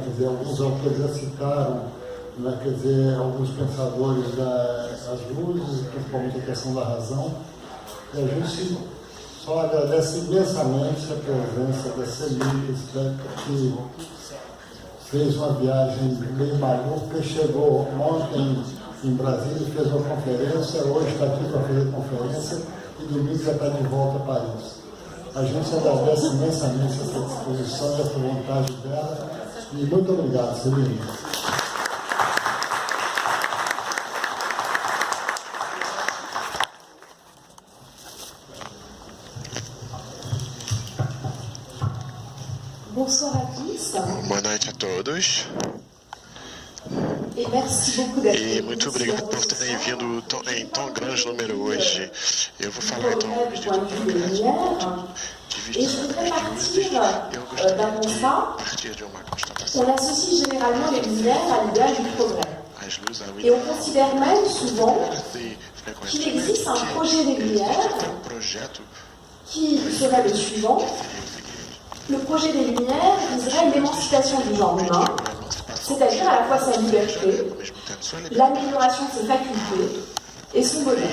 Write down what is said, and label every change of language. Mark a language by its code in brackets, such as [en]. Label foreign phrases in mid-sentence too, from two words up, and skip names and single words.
[pt] Quer dizer, alguns autores já citaram, né? Quer dizer, alguns pensadores das luzes, principalmente a questão da razão, e a gente só agradece imensamente a presença da Céline, que fez uma viagem meio maluca, chegou ontem em Brasília, fez uma conferência, hoje está aqui para fazer conferência e domingo já está de volta a Paris. A gente agradece imensamente essa disposição e essa vontade dela e muito obrigado, Céline. [fr] Bonsoir à tous. [pt] Boa noite a todos. E muito obrigado por terem vindo em tão grande número hoje. Eu vou falar então de vista religiosa. Eu gostaria de partir de uma constatação. [fr] On associe généralement les lumières à l'idéal du progrès. Et on considère même souvent qu'il existe un projet des lumières qui serait le suivant. Le projet des lumières viserait l'émancipation du genre humain, c'est-à-dire à la fois sa liberté, l'amélioration de ses facultés et son bonheur.